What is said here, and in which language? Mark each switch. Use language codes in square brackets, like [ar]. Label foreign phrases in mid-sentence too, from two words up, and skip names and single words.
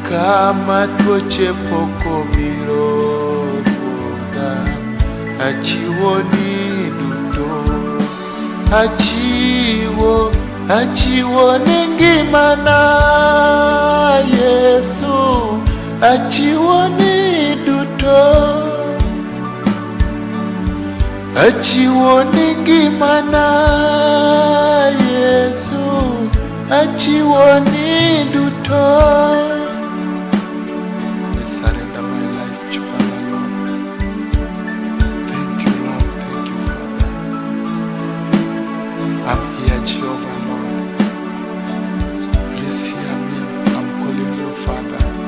[luo] kama tuoche poko biro ruodha, achiwo ni duto, achiwo ni ngimana Yesu, achiwo ni duto, achiwo ni ngimana Yesu, achiwo ni duto. [en] I surrender my life to Father Lord. Thank you Lord, thank you Father. I'm here Jehovah Lord. Please hear me, I'm calling you Father.